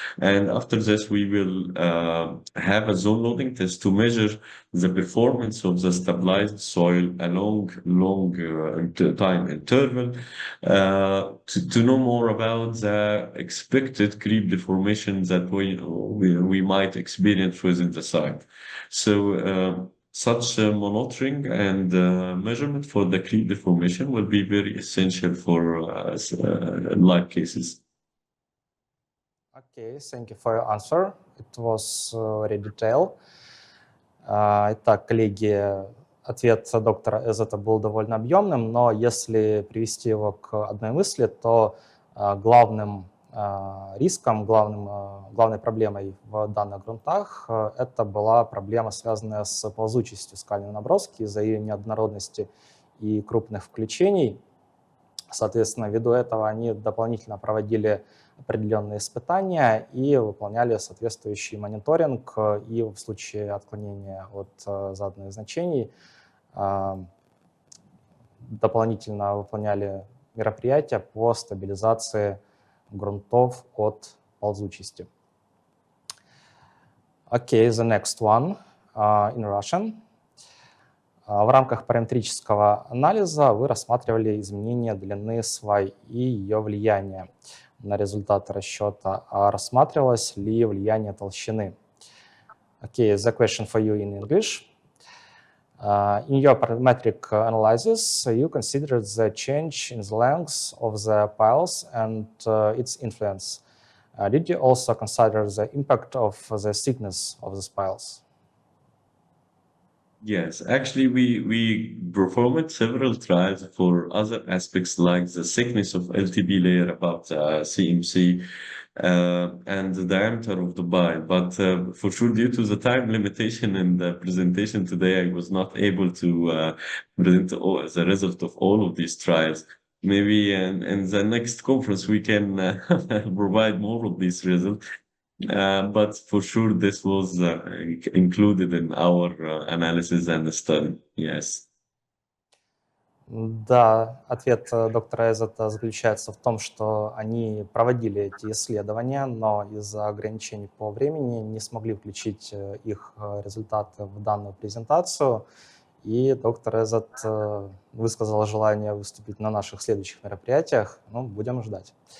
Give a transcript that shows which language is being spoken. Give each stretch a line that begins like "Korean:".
English: And after this, we will have a zone loading test to measure the performance of the stabilized soil along long time interval to know more about the expected creep deformation that we might experience within the site. So such monitoring and measurement for the creep deformation will be very essential for live cases. Okay, thank you for your answer. It was very detailed.
Russian: Итак, коллеги, ответ доктора Ezzat был довольно объемным, но если привести его к одной мысли, то главным риском, главной проблемой в данных грунтах это была проблема, связанная с ползучестью скальной наброски из-за ее неоднородности и крупных включений. Соответственно, ввиду этого они дополнительно проводили определенные испытания и выполняли соответствующий мониторинг, и в случае отклонения от заданных значений дополнительно выполняли мероприятия по стабилизации грунтов от ползучести.
English: Okay, the next one in Russian.
Russian: В рамках параметрического анализа вы рассматривали изменение длины свай и ее влияние на результаты расчета, а рассматривалось ли влияние толщины?
English: Okay, the question for you in English. In your parametric analysis, you considered the change in the length of the piles and its influence. Did you also consider the impact of the thickness of the piles? Yes, actually, we performed several trials for other aspects like the thickness of LTB layer above the CMC and the diameter of the pile. But for sure, due to the time limitation in the presentation today, I was not able to present the result of all of these trials. Maybe in the next conference, we can provide more of these results. But for sure, this was included in our analysis and study. Yes.
Russian: Да, ответ доктора Ezzat заключается в том, что они проводили эти исследования, но из-за ограничений по времени не смогли включить их результаты в данную презентацию. И доктор Ezzat высказал желание выступить на наших следующих мероприятиях. Ну, будем ждать.